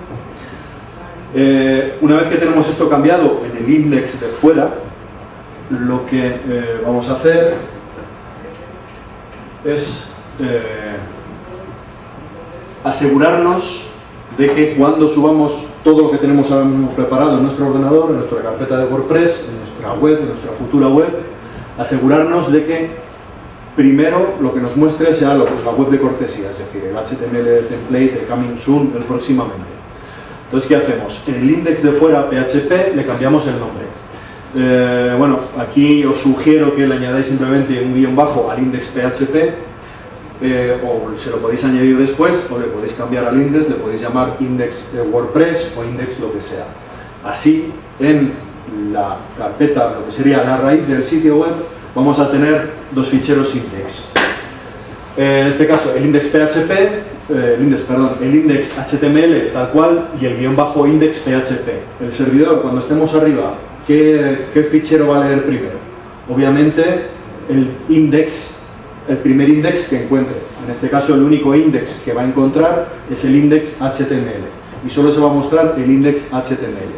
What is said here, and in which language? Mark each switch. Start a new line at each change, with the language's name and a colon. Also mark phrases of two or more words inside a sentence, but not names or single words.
Spanish: Una vez que tenemos esto cambiado en el index de fuera, lo que vamos a hacer es asegurarnos de que cuando subamos todo lo que tenemos ahora mismo preparado en nuestro ordenador, en nuestra carpeta de WordPress, en nuestra web, en nuestra futura web, asegurarnos de que primero lo que nos muestre sea la web de cortesía, es decir, el HTML template, el
English: coming soon,
Spanish: el próximamente. Entonces, ¿qué hacemos? En el index de fuera, PHP, le cambiamos el nombre. Bueno, aquí os sugiero que le añadáis simplemente un guión bajo al index PHP, o se lo podéis añadir después, o le podéis cambiar al index, le podéis llamar index WordPress o index lo que sea. Así, en la carpeta, lo que sería la raíz del sitio web, vamos a tener dos ficheros index. En este caso, el index PHP, el index HTML tal cual y el guión bajo index PHP. El servidor, cuando estemos arriba, ¿qué fichero va a leer primero? Obviamente, el primer index que encuentre. En este caso, el único index que va a encontrar es el index HTML y solo se va a mostrar el index HTML.